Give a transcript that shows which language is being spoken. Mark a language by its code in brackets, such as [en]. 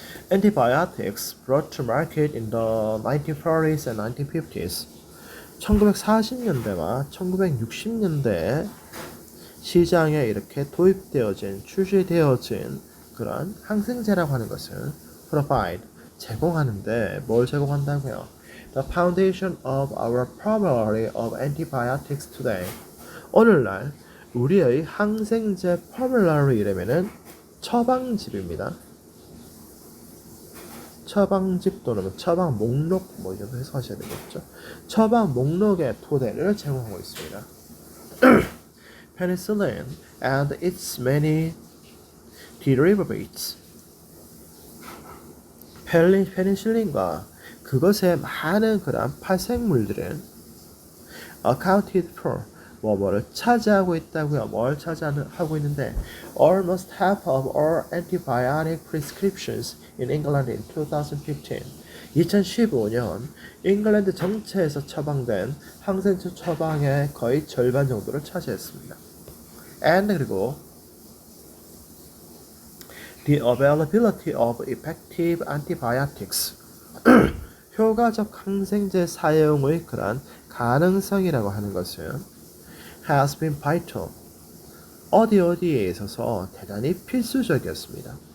[en] Antibiotics brought to market in the 1940s and 1950s [ko] 1940년대와 1960년대에 시장에 이렇게 도입되어진, 출시되어진 그런 항생제라고 하는 것을 [en] provide, [ko] 제공하는데 뭘 제공한다고요? [en] The foundation of our formulary of antibiotics today. [ko] 오늘날 우리의 항생제 formulary 이라면은 처방집입니다. 처방집 또는 처방 목록 뭐 이런 거 해석하셔야 되겠죠. 처방 목록의 토대를 제공하고 있습니다. [en] Penicillin and its many derivatives. [ko] 페니실린과 그것의 많은 그런 파생물들은 [en] accounted for [ko] 뭐뭐를 차지하고 있다고요. 뭘 차지하고 있는데 [en] almost half of all antibiotic prescriptions in England in 2015. [ko] 2015년 잉글랜드 전체에서 처방된 항생제 처방의 거의 절반 정도를 차지했습니다. [en] And [ko] 그리고 [en] the availability of effective antibiotics [ko] 효과적 항생제 사용의 그런 가능성이라고 하는 것은 [en] has been vital [ko] 어디에 있어서 대단히 필수적이었습니다.